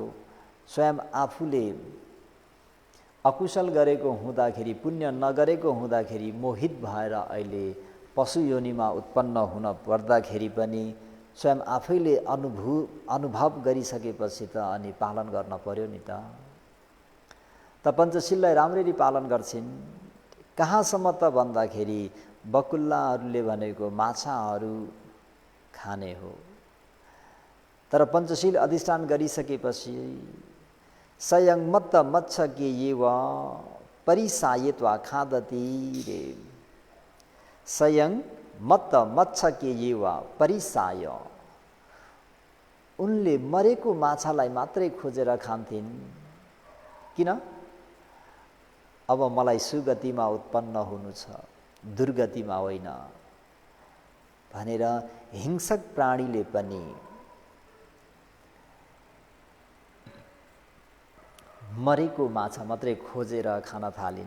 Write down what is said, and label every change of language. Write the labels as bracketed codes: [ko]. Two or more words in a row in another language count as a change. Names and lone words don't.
[ne] स्वयं आफूले अकुशल गरेको हुँदाखेरि, पुण्य नगरेको हुँदाखेरि मोहित भएर अहिले पशु योनिमा उत्पन्न हुन पर्दाखेरि पनि स्वयं आफैले अनुभव गरिसकेपछि त अनि पालन गर्न पर्यो नि त। पञ्चशीललाई राम्ररी पालन गर्छिन्। कहाँसम्म त भन्दाखेरि बकुल्लाहरूले भनेको माछाहरू खाने हो। तर पञ्चशील अधिष्ठान गरिसकेपछि [pi] सयं मत्त मच्छ के ये व परिसायत्वा खादति रे। सयं मत्त मच्छ के ये वा परिसाय, [ne] उनले मरेको माछालाई मात्रै खोजेर खान्थिन्। किन? अब मलाई सुगतिमा उत्पन्न हुनु छ, दुर्गतिमा होइन भनेर हिंसक प्राणीले पनि मरेको माछा मात्रै खोजेर खान थालिन्।